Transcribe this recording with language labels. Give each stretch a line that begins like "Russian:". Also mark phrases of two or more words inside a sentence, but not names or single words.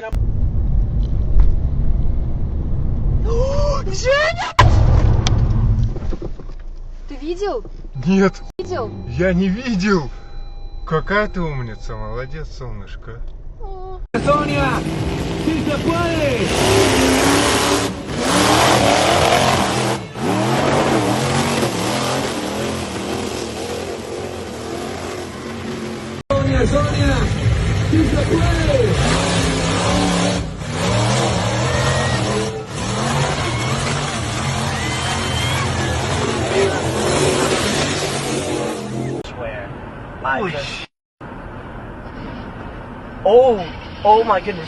Russian: Женя! Ты видел? Нет, Видел? я не видел. Какая ты умница, молодец, солнышко.
Spanish: Sonia, sí se puede. Sonia, sí se puede.
English: Oh my goodness.